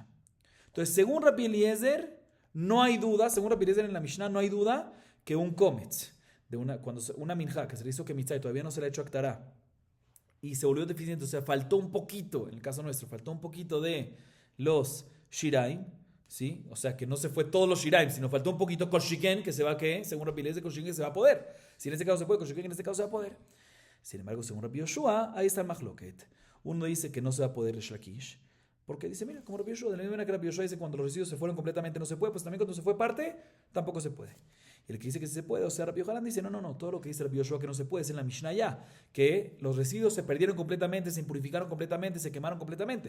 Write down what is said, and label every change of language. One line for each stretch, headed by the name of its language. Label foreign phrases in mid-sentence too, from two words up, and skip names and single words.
Spanish: Entonces, según Rabbi Eliezer, no hay duda, según Rabbi Eliezer en la Mishnah, no hay duda que un kometz, cuando una minja que se le hizo que mitzá y todavía no se le ha hecho actará, y se volvió deficiente, o sea, faltó un poquito, en el caso nuestro, faltó un poquito de los shiraim, ¿sí? O sea, que no se fue todos los shiraim, sino faltó un poquito
Hebrew: כל שכן,
Spanish: que se va, ¿qué? Según Rabbi Eliezer,
Hebrew: כל שכן
Spanish: se va a poder. Si en este caso se puede,
Hebrew: כל שכן
Spanish: en este caso se va a poder. Sin embargo, según Rabbi Yoshua, ahí está el mahloket. Uno dice que no se va a poder el Shlakish, porque dice, mira, como Rabbi Yoshua, de la misma manera que Rabbi Yoshua dice cuando los residuos se fueron completamente no se puede, pues también cuando se fue parte, tampoco se puede. Y el que dice que sí se puede, o sea, Rabbi Yohanan dice, no, todo lo que dice Rabbi Yoshua que no se puede es en la Mishnah ya, que los residuos se perdieron completamente, se impurificaron completamente, se quemaron completamente.